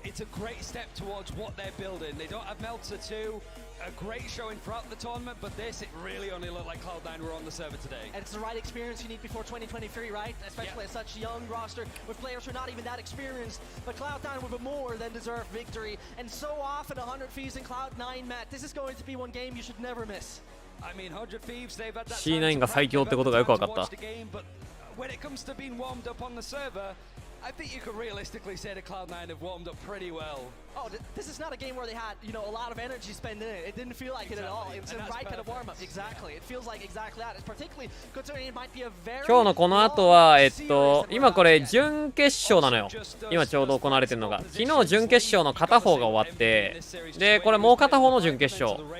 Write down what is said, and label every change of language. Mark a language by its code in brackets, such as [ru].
[en] It's a great step towards what they're building. They don't have Meltzer 2, a great showing throughout the tournament, but this, it really only looked like Cloud9 were on the server today. And it's the right experience you need before 2023, right? Especially at such a young roster with players who are not even that experienced. But Cloud9 with a more than deserved victory. And so often 100 Thieves and Cloud9, Matt, this is going to be one game you should never miss. I mean, 100 Thieves, they've had that [ja] C9 が最強ってことがよくわかった。 [en] When it comes to being warmed up on the server, I think you could realistically say that Cloud9 have warmed up pretty well. Oh, this is not a game where they had, a lot of energy spent in it. It didn't feel like it at all. It was the right kind of warm-up. Exactly. It feels like exactly that. It's particularly considering it might be a very [ja] 今日のこの後は今これ準決勝なのよ。今ちょうど行われてるのが、昨日準決勝の片方が終わって、でこれもう片方の準決勝。